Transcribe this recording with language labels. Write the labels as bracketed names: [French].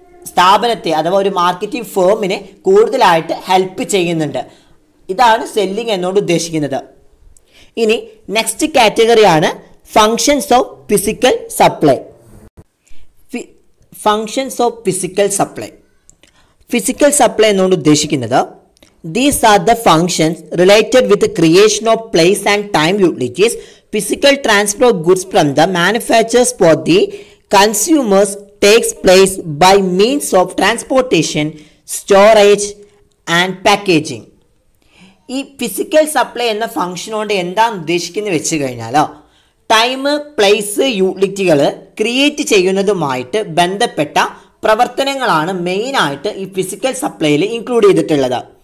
[Malayalam] സ്ഥാപനത്തെ അഥവാ ഒരു മാർക്കറ്റിംഗ് ഫേമിനെ കൂടുതലായിട്ട് ഹെൽപ്പ് ചെയ്യുന്നുണ്ട്. ഇതാണ് സെല്ലിംഗ് എന്നോട് ഉദ്ദേശിക്കുന്നത്. ഇനി next കാറ്റഗറിയാണ് functions of physical supply. [English] Functions of physical supply. [Malayalam] Physical supply എന്നോട് ഉദ്ദേശിക്കുന്നത് [English] these are the functions related with the creation of place and time utilities, physical transfer of goods from the manufacturers for the consumers takes place by means of transportation, storage and packaging. [Malayalam] ഈ physical supply എന്ന function കൊണ്ട് എന്താണ് ഉദ്ദേശിക്കുന്നത് വെച്ച് കഴിഞ്ഞാലോ, time, place, യൂട്ടിലിറ്റികൾ create ചെയ്യുന്നതുമായിട്ട് ബന്ധപ്പെട്ട പ്രവർത്തനങ്ങളാണ് മെയിനായിട്ട് ഈ ഫിസിക്കൽ സപ്ലൈയിൽ ഇൻക്ലൂഡ് ചെയ്തിട്ടുള്ളത്.